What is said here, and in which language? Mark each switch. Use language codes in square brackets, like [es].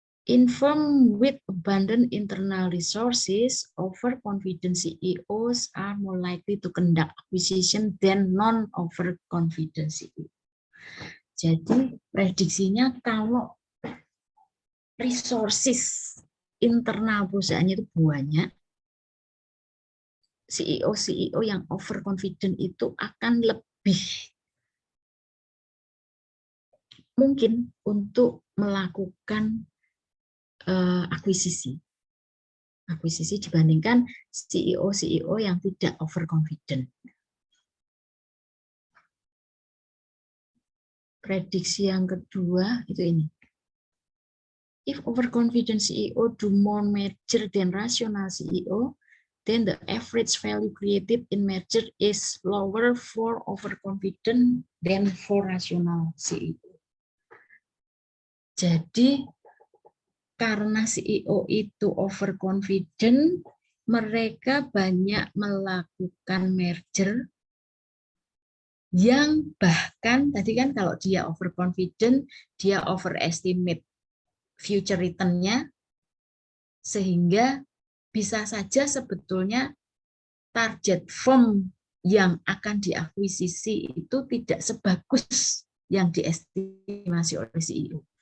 [en] Inform with abundant internal resources, overconfident CEOs are more likely to conduct acquisition than non-overconfident CEO. [id] Jadi prediksinya kalau resources internal perusahaannya itu banyak, CEO yang overconfident itu akan lebih mungkin untuk melakukan akuisisi dibandingkan CEO yang tidak overconfident. Prediksi yang kedua itu ini. [en] If overconfident CEO do more merger than rational CEO, then the average value created in merger is lower for overconfident than for rational CEO. [id] Jadi karena CEO itu overconfident, mereka banyak melakukan merger yang bahkan tadi kan kalau dia overconfident, dia overestimate future return-nya, sehingga bisa saja sebetulnya target firm yang akan diakuisisi itu tidak sebagus yang diestimasi oleh CEO.